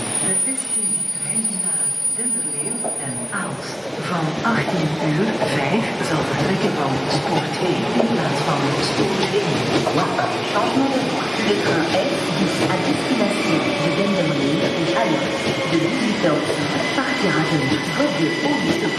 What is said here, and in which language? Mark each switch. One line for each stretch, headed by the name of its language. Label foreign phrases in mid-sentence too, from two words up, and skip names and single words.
Dutch: De S10-trein naar Denderleeuw en Aalst van 18:05 zal vertrekken van spoor 2 in plaats van spoor 1.
French: Voie 1. Changement de voie. Le train S10 à destination de Denderleeuw et Aalst de 18h05 partira de voie 2 au